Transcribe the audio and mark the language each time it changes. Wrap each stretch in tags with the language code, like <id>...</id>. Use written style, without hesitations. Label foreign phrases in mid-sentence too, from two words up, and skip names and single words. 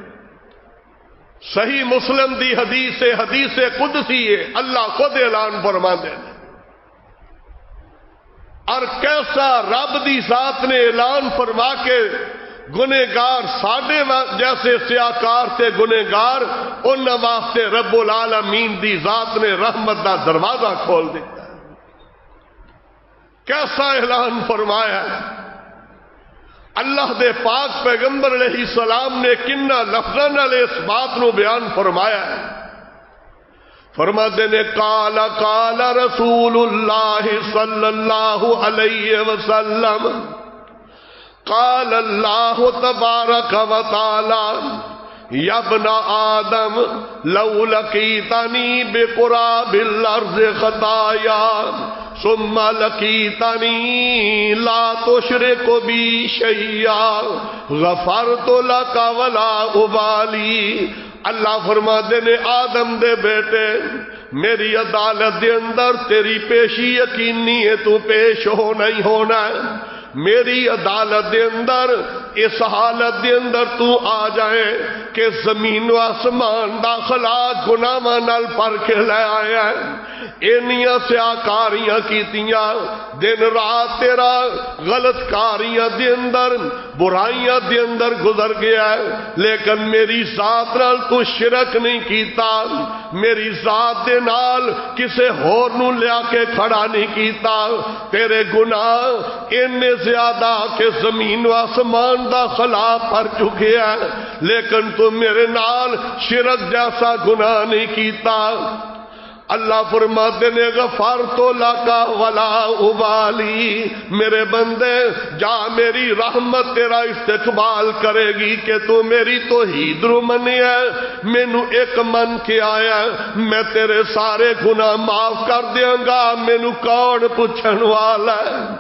<pa>صحیح مسلم دی حدیث قدسی ہے، اللہ خود اعلان فرما دے، اور کیسا رب دی ذات نے اعلان فرما کے گنہگار ساڈے جیسے سیاکار تے گنہگار ان واسطے رب العالمین دی ذات نے رحمت دا دروازہ کھول دیتا ہے۔ کیسا اعلان فرمایا ہے اللہ دے پاک پیغمبر</pa> <ar>علیہ السلام</ar> <pa>نے کنہ لفظاں نال اس بات نو بیان فرمایا ہے، فرماتے نے</pa> <ar>قال قال رسول اللہ صلی اللہ علیہ وسلم قال اللہ تبارک و تعالی یا ابن آدم لو لقیتنی بقراب الارض خطایا ثم لقیتنی لا تشرک بی شیئا غفرت لک ولا ابالی۔</ar> <pa>اللہ فرماتے نے آدم دے بیٹے میری عدالت دے اندر تیری پیشی یقینی ہے، تو پیش ہونا ہی ہونا ہے میری عدالت دے اندر، اس حالت دے اندر تو آ جائے کہ زمین و آسمان داخلہ گناہاں نال پر کے لے آیا ہے، اینیاں سیاکاریاں کیتیاں، دن رات تیرا غلط کاریاں دے اندر برائیاں دے اندر گزر گیا ہے، لیکن میری ذات نال تو شرک نہیں کیتا، میری ذات دے نال کسے ہور نو لیا کے کھڑا نہیں کیتا، تیرے گناہ اننے زیادہ کہ زمین و آسمان دا خلا پر چکے ہیں، لیکن تو میرے نال شرک جیسا گناہ نہیں کیتا۔ اللہ فرماتے نے</pa> <ar>غفرت لک ولا ابالی،</ar> <pa>میرے بندے جا میری رحمت تیرا استقبال کرے گی کہ تو میری توحید رو منی ہے، مینو ایک من کے آیا میں تیرے سارے گناہ معاف کر دیاں گا، مینو کون پوچھن والا ہے۔</pa>